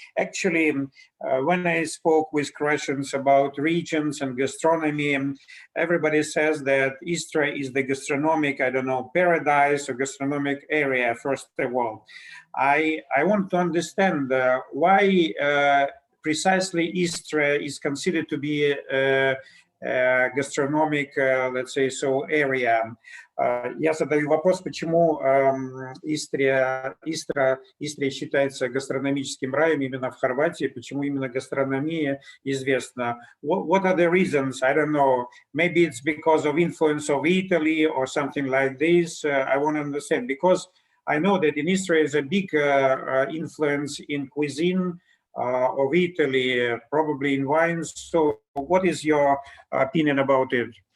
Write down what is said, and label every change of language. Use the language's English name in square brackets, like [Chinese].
[English] Actually, when I spoke with Croatians about regions and gastronomy, everybody says that Istria is the gastronomic, I don't know, paradise or gastronomic area, first of all. I want to understand why precisely Istria is considered to be a gastronomic, let's say so, area. [Russian] Я задаю вопрос, почему Истрия считается гастрономическим раем именно в Хорватии, почему именно гастрономия известна. [English] What are the reasons? I don't know. Maybe it's because of influence of Italy or something like this. I want to understand, because I know that in Istria is a big influence in cuisine of Italy, probably in wines. So what is your opinion about it?